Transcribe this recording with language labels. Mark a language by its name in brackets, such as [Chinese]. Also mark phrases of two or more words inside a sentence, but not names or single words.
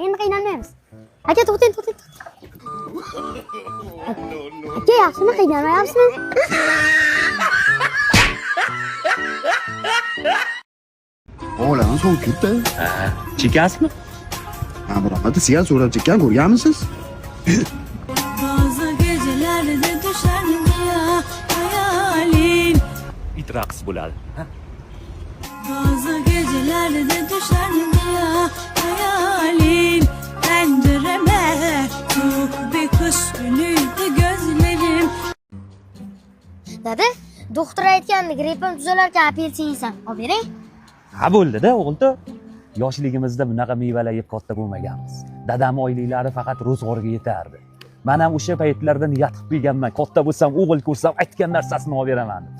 [Uzbek] Endi qiynalmaymiz. Aka, to'xting. Aka, yaxshimi? Qiynalmayapsizmi? Olam so'ng ketdi. Chekasizmi? Ha, biroqda sigaret so'rab chekkan ko'rganmisiz? [Turkish] Bazı gecelerde düşer ya hayalin. [Uzbek] It raqs bo'ladi. [Turkish] Bazı gecelerde düşer ya hayalin. Pencereme çok bir kış günüydü gözlerim. [Uzbek] Dada, doktor aytgandi, grippim tuzalarkan apelsin yeysan. Olib bering. Ha bo'ldi-da, o'g'il-da. Yoshligimizda bunaqa mevalar yeb katta bo'lmaganmiz. Dadam oyliklari faqat ro'zg'orga yetardi. Men ham o'sha paytlarda niyat qilib kelganman. Katta bo'lsam, o'g'il ko'rsam, aytgan narsasini olib beraman deb.